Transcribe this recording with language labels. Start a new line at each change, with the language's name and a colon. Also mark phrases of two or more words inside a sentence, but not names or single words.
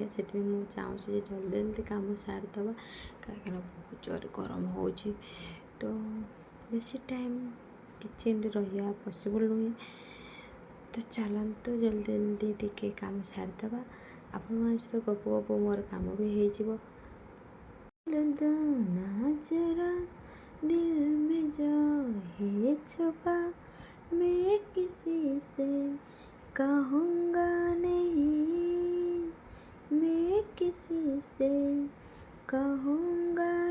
Odia: ସେଥିପାଇଁ ମୁଁ ଚାହୁଁଛି ଯେ ଜଲ୍ଦି ଜଲ୍ଦି କାମ ସାରିଦେବା, କାହିଁକିନା ବହୁତ ଜୋରରେ ଗରମ ହେଉଛି। ତ ବେଶୀ ଟାଇମ୍ କିଚେନ୍ରେ ରହିବା ପସିବଲ୍ ନୁହେଁ। ତ ଚାଲନ୍ତୁ ଜଲ୍ଦି ଜଲ୍ଦି ଟିକେ କାମ ସାରିଦେବା। ଆପଣମାନଙ୍କ ସହିତ ଗପୁ ଗପୁ ମୋର କାମ ବି ହେଇଯିବ।
Hindi: ना जरा दिल में जो है छुपा, मैं किसी से कहूँगा नहीं, मैं किसी से कहूँगा